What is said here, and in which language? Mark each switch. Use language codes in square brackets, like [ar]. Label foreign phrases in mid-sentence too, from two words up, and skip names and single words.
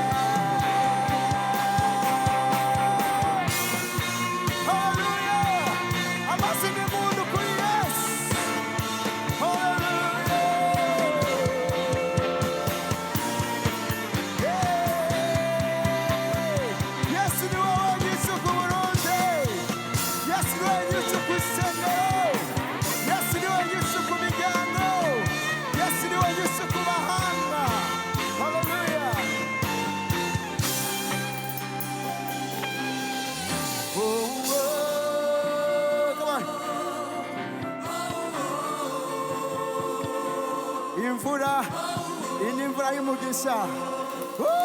[rn] Hallelujah amasi n'impundu kuri Yesu Hallelujah Yesu ni wowe nyishu ku Burundi Yesu ni wowe nyishu ku isengero Yesu ni wowe nyishu ku miryango Yesu ni wowe nyishu ku bahanga Hallelujah [en] Oh, oh, come on. [rn] Imvura iyi ni imvura y'umugisha Woo!